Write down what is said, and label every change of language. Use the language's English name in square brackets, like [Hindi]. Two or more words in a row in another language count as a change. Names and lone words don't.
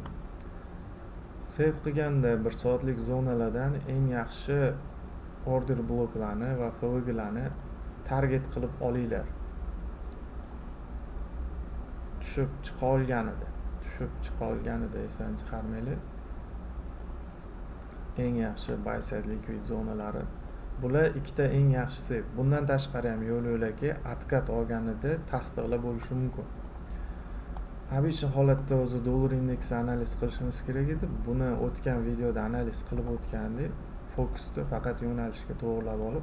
[Uzbek] Save qilganda 1 soatlik zonalardan eng yaxshi [English] order bloklarni [Uzbek] va FVG'larni target qilib olinglar. Tushib chiqa olganida esdan chiqarmanglar. Eng yaxshi [English] buy side liquid [Uzbek] zonalari. Bular ikkita eng yaxshisi. Bundan tashqari ham yo'l-yo'lakay откат olganida tasdiqlab bo'lishi mumkin. Obishni holatda o'zi dollar indeksi analiz qilishimiz kerak edi. Buni o'tgan videoda analiz qilib o'tgandik. Fokusni faqat yo'nalishga to'g'rilab olib.